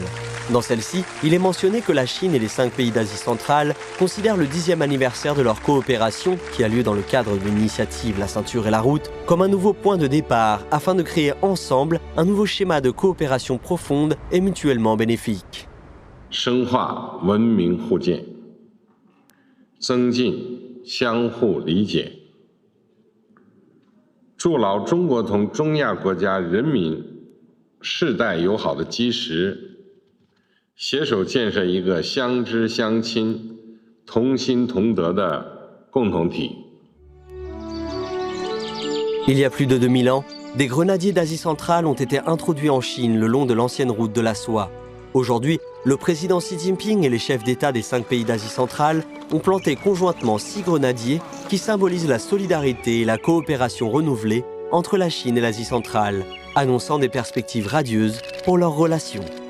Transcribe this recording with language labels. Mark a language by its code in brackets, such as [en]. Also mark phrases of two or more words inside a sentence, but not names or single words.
[fr] Dans celle-ci, il est mentionné que la Chine et les 5 pays d'Asie centrale considèrent le 10e anniversaire de leur coopération, qui a lieu dans le cadre de l'initiative La Ceinture et la Route, comme un nouveau point de départ afin de créer ensemble un nouveau schéma de coopération profonde et mutuellement bénéfique. [zh] 深化文明互鉴，增进相互理解，筑牢中国同中亚国家人民世代友好的基石，携手建设一个相知相亲、同心同德的共同体。 [fr] Il y a plus de 2000 ans, des grenadiers d'Asie centrale ont été introduits en Chine le long de l'ancienne route de la soie. Aujourd'hui, le président Xi Jinping et les chefs d'État des 5 pays d'Asie centrale ont planté conjointement 6 grenadiers qui symbolisent la solidarité et la coopération renouvelée entre la Chine et l'Asie centrale, annonçant des perspectives radieuses pour leurs relations.